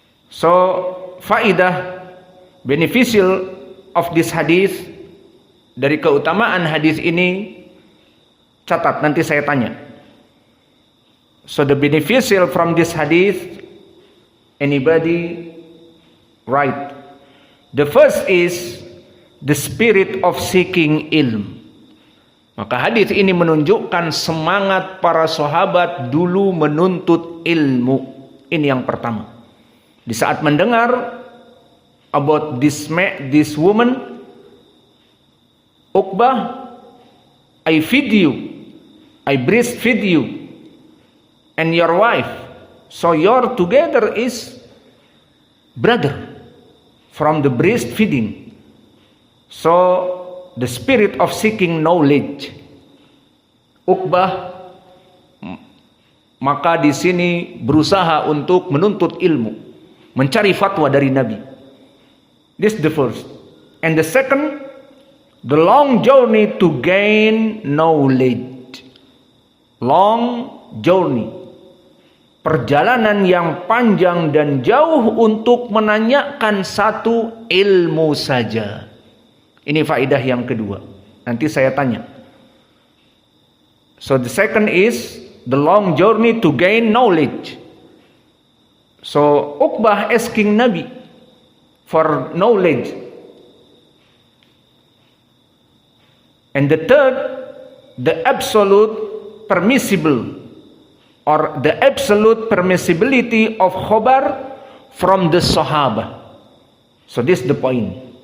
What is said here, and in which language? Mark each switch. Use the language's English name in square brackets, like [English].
[English] So faidah beneficial of this hadith, [Indonesian] dari keutamaan hadis ini, catat nanti saya tanya. [English] So the beneficial from this hadith, anybody write? The first is the spirit of seeking ilm. [Indonesian] Maka hadis ini menunjukkan semangat para sahabat dulu menuntut ilmu. Ini yang pertama. Di saat mendengar [English] about this woman, Uqbah, I feed you, I breastfeed you, and your wife, so your together is brother from the breastfeeding. So the spirit of seeking knowledge, [Indonesian] Uqbah maka di sini berusaha untuk menuntut ilmu, mencari fatwa dari Nabi. [English] This is the first. And the second, the long journey to gain knowledge. [Indonesian] Long journey, perjalanan yang panjang dan jauh untuk menanyakan satu ilmu saja. Ini faedah yang kedua. Nanti saya tanya. [English] So the second is the long journey to gain knowledge. So Uqbah asking Nabi for knowledge. And the third, the absolute permissible or the absolute permissibility of khobar from the Sahaba. So this is the point.